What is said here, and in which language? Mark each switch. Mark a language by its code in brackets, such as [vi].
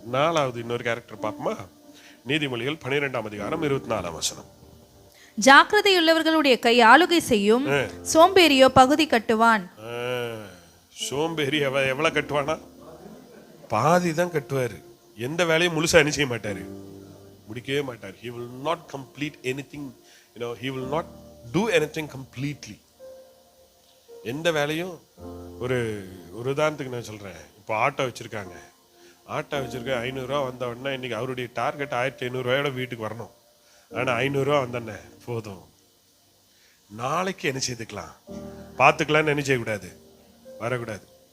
[ta] நாலாவது இன்னொரு கேரக்டர் பார்ப்போமா? நீதிமொழிகள் 12ஆம் அதிகாரம் 24ஆம் வசனம். ஜாக்கிரதையுள்ளவர்களுடைய கை ஆளுகை செய்யும், சோம்பேறியோ பகுதி கட்டுவான். சோம்பேறி எவ்வளவு கட்டுவானா? பாதி தான் கட்டுவாரு. எந்த வேலையும் முழுசா என்ன செய்ய மாட்டாரு, முடிக்கவே மாட்டார். [en] He will not complete anything, he will not do anything completely. [ta] எந்த வேலையும் ஒரு உதாரணத்துக்கு நான் சொல்றேன். இப்போ ஆட்டோ வச்சிருக்காங்க. ஆட்டோ வச்சிருக்க 500 ரூபா வந்த உடனே இன்னைக்கு அவருடைய டார்கெட் 1500 ரூபாயோட வீட்டுக்கு வரணும். ஆனா 500 ரூபா வந்தோடனே போதும், நாளைக்கு என்ன செய்துக்கலாம், பார்த்துக்கலான்னு என்ன செய்யக்கூடாது, வரக்கூடாது.